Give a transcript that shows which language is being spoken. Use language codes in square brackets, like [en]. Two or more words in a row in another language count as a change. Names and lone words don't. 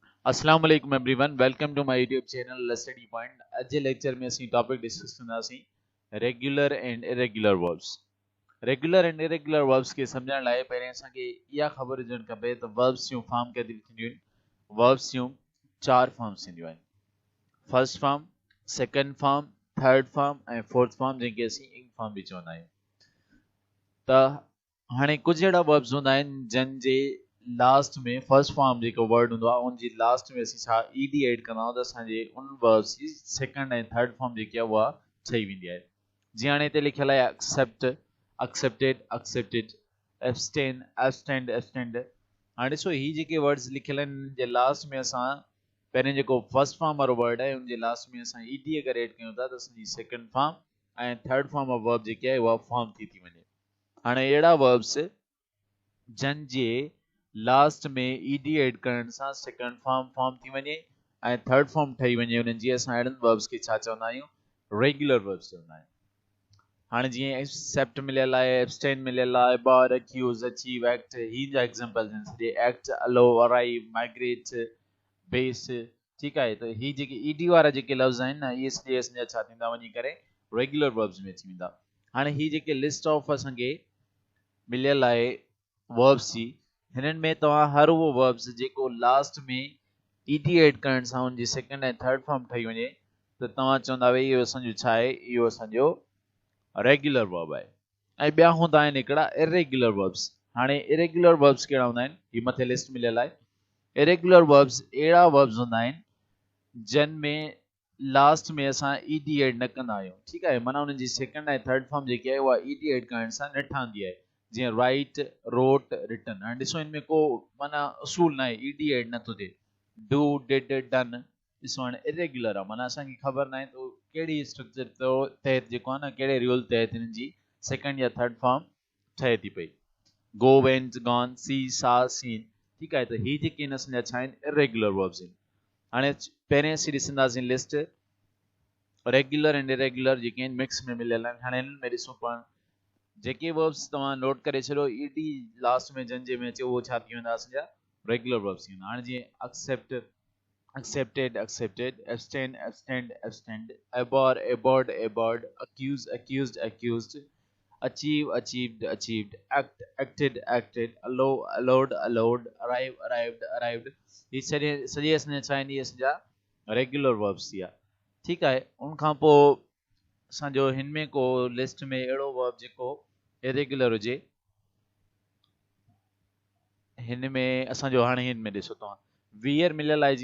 [ar] السلام عليكم [en] everyone. Welcome to my YouTube channel Studypoint. [sd] आज जे लेक्चर में असीं [en] topic discuss [sd] कंदासीं [en] regular and irregular verbs. regular and irregular verbs [sd] के समझण लाइ पहिरें असांखे इहा ख़बर हुजणु खपे त वर्ब्स जूं फॉर्म केतिरी थींदियूं आहिनि. वर्ब्स जूं 4 फॉर्म्स थींदियूं आहिनि. [en] first form, second form, third form ऐं fourth form [sd] जंहिंखे असीं [en] ing form [sd] बि चवंदा आहियूं. त हाणे कुझु अहिड़ा वर्ब्स हूंदा आहिनि जंहिं जे लास्ट में [en] first form [sd] जेको वर्ड हूंदो आहे उन जी लास्ट में असीं छा [en] ED add [sd] कंदा आहियूं त असांजे उन वर्ब्स जी सेकंड ऐं [en] third form [sd] जेकी आहे उहा ठही वेंदी आहे. जीअं हाणे हिते लिखियल आहे [en] accept, accepted, accepted, abstain, abstained, abstained. [sd] हाणे ॾिसो ही जेके वर्ड्स लिखियल आहिनि हिन जे लास्ट में असां पहिरें जेको [en] first form [sd] वारो वर्ड आहे उन जे लास्ट में असां ईडी अगरि एड कयूं था त असांजी [en] second form [sd] ऐं [en] third form of verb [sd] जेकी आहे उहा फॉर्म थी वञे. हाणे अहिड़ा वर्ब्स जन जे लास्ट में [en] ED add [sd] करण सां [en] second form [sd] थी वञे ऐं [en] third form [sd] ठही वञे उन्हनि जी असां अहिड़नि वर्ब्स खे छा चवंदा आहियूं [en] regular verbs [sd] चवंदा आहियूं. हाणे जीअं एक्सेप्ट मिलियल आहे, एब्सटेन मिलियल आहे, [en] bar, accuse, achieve, act, [sd] ही जा एग्जांपल्स आहिनि सॼे. [en] act, allow, arrive, migrate, base. [sd] ठीकु आहे. त ही जेके ईडी वारा जेके लफ़्ज़ आहिनि न इहे सॼे असांजा छा थींदा वञी करे [en] regular verbs [sd] में अची वेंदा. हाणे ही जेके [en] list of [sd] असांखे मिलियल आहे वर्ब्स जी हिननि में तव्हां हर उहो वर्ब्स जेको लास्ट में [en] ED add [sd] करण सां हुनजी सेकंड ऐं थर्ड फॉर्म ठही वञे त तव्हां चवंदा भई इहो असांजो छा आहे, इहो असांजो [en] regular verb [sd] आहे. ऐं ॿिया हूंदा आहिनि हिकिड़ा [en] irregular verbs. [sd] हाणे [en] irregular verbs [sd] कहिड़ा हूंदा आहिनि ही मथे लिस्ट मिलियल आहे. [en] irregular verbs [sd] अहिड़ा वर्ब्स हूंदा आहिनि जिन में लास्ट में असां [en] ED add [sd] न कंदा आहियूं. ठीकु आहे. माना हुननि जी सेकंड ऐं थर्ड फॉर्म जेकी आहे उहा [en] ED add [sd] करण सां न ठहंदी आहे. [en] जीअं write, wrote, written. [sd] हाणे ॾिसो हिन में को माना असूल न आहे, [en] ED add [sd] नथो थिए. [en] do, did, done. [sd] ॾिसो हाणे इरेगुलर आहे माना असांखे ख़बर न आहे त कहिड़ी स्ट्रक्चर तहत जेको आहे न कहिड़े रूल तहत हिननि जी सेकंड या थर्ड फॉर्म ठहे थी पई. [en] go, went, gone, see, saw, seen. [sd] ठीकु आहे. त ही जेके आहिनि असांजा छा आहिनि [en] irregular verbs [sd] आहिनि. हाणे पहिरें असीं ॾिसंदासीं [en] list regular and irregular [sd] जेके आहिनि मिक्स में मिलियल आहिनि. हाणे हिननि में ॾिसो पाण जेके वर्ब्स तव्हां नोट करे छॾियो [en] ED last [sd] में जंहिंजे में अचे उहो छा थी वेंदा असांजा [en] regular verbs [sd] थी वेंदा. हाणे जीअं [en] accept, accepted, accepted, abstain, abstained, abstained, abhor, abhorred, abhorred, accuse, accused, accused, achieve, achieved, achieved, act, acted, acted, allow, allowed, allowed, arrive, arrived, arrived. [sd] ही सॼे असांजा छा आहिनि इहे असांजा [en] regular verbs [sd] थी विया. ठीकु आहे. उनखां पोइ असांजो हिन में को लिस्ट में अहिड़ो वर्ब जेको इरेगुलर हुजे हिन में असांजो हाणे हिन में ॾिसो तव्हां वियर मिलियल आहे.